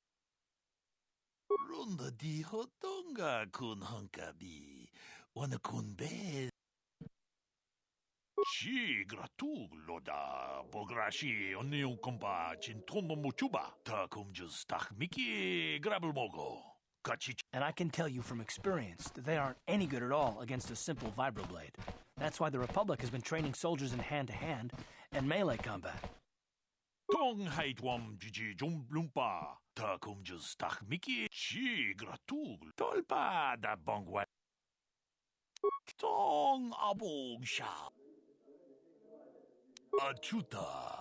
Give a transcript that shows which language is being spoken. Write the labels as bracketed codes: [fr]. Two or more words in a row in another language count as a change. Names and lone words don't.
[en] Runda di hotonga kun hankabi. Wana kun be. Chi gratulo da pograshi onion kompa chintomo mochuba. Ta kumjus tak miki grabelmogo. And I can tell you from experience that they aren't any good at all against a simple vibroblade. That's why the Republic has been training soldiers in hand-to-hand and melee combat. Tong haitwam jiji lumpa. Ta kumjus tak miki chi gratul. Tolpa da bongwa. Tong abog sha. Achuta.